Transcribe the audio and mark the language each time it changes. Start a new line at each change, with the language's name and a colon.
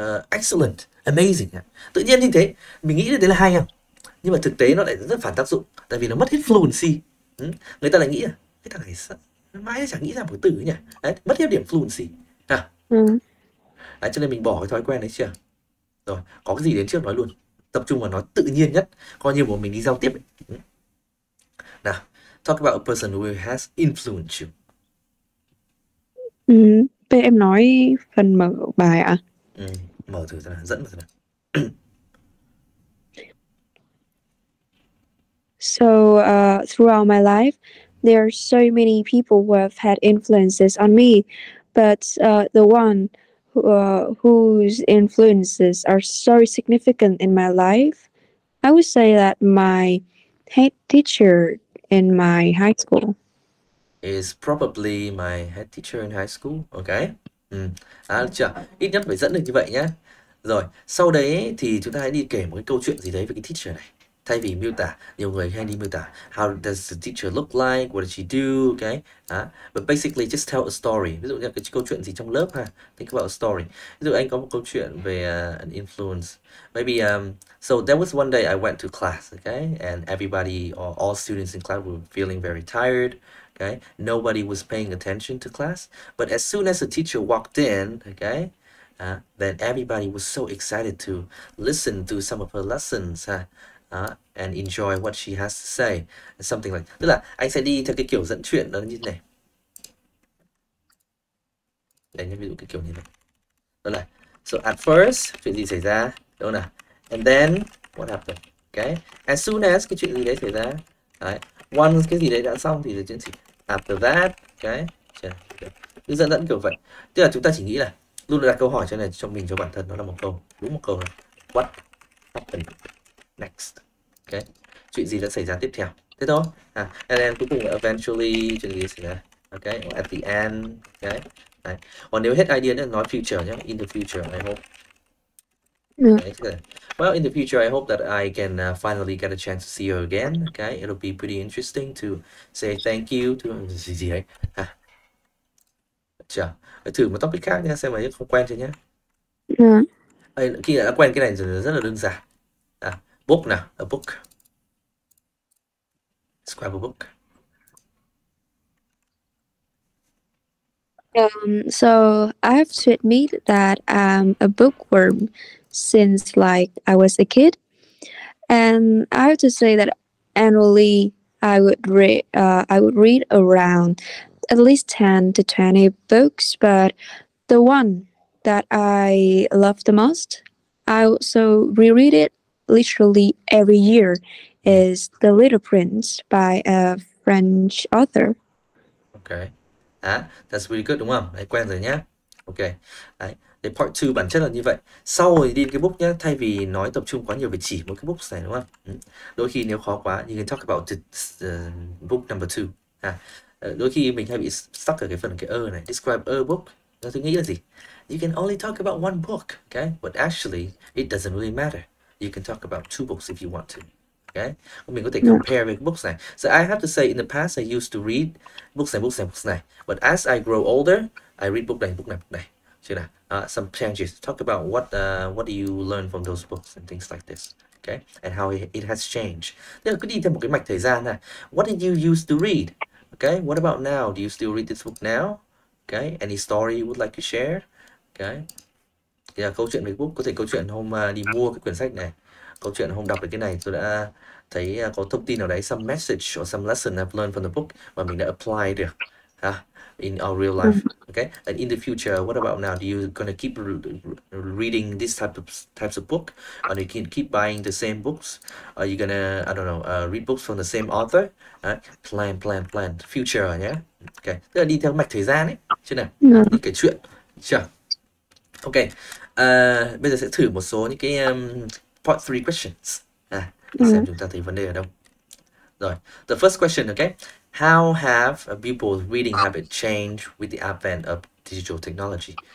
English: Excellent, amazing.
Vietnamese: Tự nhiên như thế mình nghĩ đấy là hay không, nhưng mà thực tế nó lại rất phản tác dụng, tại vì nó mất hết fluency. Người ta lại nghĩ là cái thằng này mãi chẳng nghĩ ra một từ nhỉ. Đấy, mất hết điểm fluency. Đấy, cho nên mình bỏ cái thói quen đấy chưa. Rồi có cái gì đến trước nói luôn, tập trung vào nói tự nhiên nhất, coi như một mình đi giao tiếp ấy.
English: Nào, talk about a person who has influenced you.
Vietnamese: Bây em nói phần mở bài ạ. Mở thử ra, dẫn vào thử nào.
English: So throughout my life, there are so many people who have had influences on me, but the one whose influences are so significant in my life, I would say that my head teacher in my high school Is probably my head teacher in high school.
Vietnamese: Ok. Được chưa? Ít nhất phải dẫn được như vậy nhá. Rồi, sau đấy thì chúng ta hãy đi kể một cái câu chuyện gì đấy về cái teacher này. Thay vì miêu tả, nhiều người hay đi miêu tả
English: how does the teacher look like, what does she do, okay? But basically just tell a story.
Vietnamese: Ví dụ như cái câu chuyện gì trong lớp ha.
English: Think about a story.
Vietnamese: Ví dụ anh có một câu chuyện về an influence.
English: Maybe so there was one day I went to class, okay? And everybody or all students in class were feeling very tired. Okay, nobody was paying attention to class, but as soon as the teacher walked in, okay, then everybody was so excited to listen to some of her lessons and enjoy what she has to say. Something like,
Vietnamese: tức là anh sẽ đi theo cái kiểu dẫn chuyện đó như thế này. Đây nhé, ví dụ cái kiểu như này. Đó là,
English: so at first,
Vietnamese: chuyện gì xảy ra, đúng không nào?
English: And then, what happened? Okay, as soon
Vietnamese: as cái chuyện gì đấy xảy ra, đấy, once cái gì đấy đã xong thì là chuyện gì? After that, okay, cứ dẫn kiểu vậy. Tức là chúng ta chỉ nghĩ là luôn đặt câu hỏi cho này cho mình, cho bản thân, nó là một câu, đúng một câu là
English: what happened next.
Vietnamese: Okay, chuyện gì đã xảy ra tiếp theo, thế thôi.
English: And then
Vietnamese: cuối cùng là eventually chuyện gì xảy ra, okay,
English: or at the end.
Vietnamese: Okay. Đấy. Còn nếu hết idea nữa nói future nhé,
English: in the future I hope.
Vietnamese: Okay.
English: Well, in the future, I hope that I can finally get a chance to see you again. Okay, it'll be pretty interesting to say thank you to
Vietnamese: gì đấy. Chờ, thử một topic khác nha, xem mà không quen chưa nhé. Khi đã quen cái này rồi rất là đơn giản.
English: Book nào, a book. Describe a book. So I have to admit that I'm a bookworm since like I was a kid, and I have to say that annually I would read around at least 10 to 20 books, but the one that I love the most, I also reread it literally every year,
Vietnamese: Ừ.
English: is The Little Prince by a French author. Ok. That's really good
Vietnamese: đúng không? Đấy, quen rồi nhá. Ok. Đấy. Để part 2 bản chất là như vậy. Sau rồi đi cái book nhá, thay vì nói tập trung quá nhiều về chỉ một cái book này đúng không? Đôi khi nếu khó quá,
English: you can talk about the, book number 2.
Vietnamese: Đôi khi mình hay bị stuck ở cái phần cái này. Describe a book. Nó tôi nghĩ là gì?
English: You can only talk about one book, okay? But actually, it doesn't really matter. You can talk about two books if you want to.
Vietnamese: Okay? Mình có thể
English: Yeah.
Vietnamese: compare với books này.
English: So I have to say in the past I used to read books này. But as I grow older, I read book này.
Vietnamese: Chứ nào?
English: Some changes. Talk about what do you learn from those books and things like this. Okay? And how it has changed.
Vietnamese: Tức là cứ đi theo một cái mạch thời gian này.
English: What did you used to read? Okay? What about now? Do you still read this book now? Okay? Any story you would like to share? Okay?
Vietnamese: Thì là câu chuyện về book, có thể câu chuyện hôm đi mua cái quyển sách này, câu chuyện hôm đọc được cái này tôi đã thấy có thông tin nào đấy,
English: some message or some lesson I've learned from the book
Vietnamese: và mình đã apply được
English: in our real life. Okay, and in the future, what about now? Do you gonna keep reading this types of book, or you can keep buying the same books? Are you gonna, I don't know, read books from the same author?
Vietnamese: Plan future nhé. Okay, tức là đi theo mạch thời gian ấy, chứ nào,
English: Yeah.
Vietnamese: như kể chuyện, chưa? Ok, bây giờ sẽ thử một số những cái part 3 questions. Để xem chúng ta thấy vấn đề ở đâu.
English: Rồi, the first question, okay? How have people's reading habit changed with the advent of digital technology?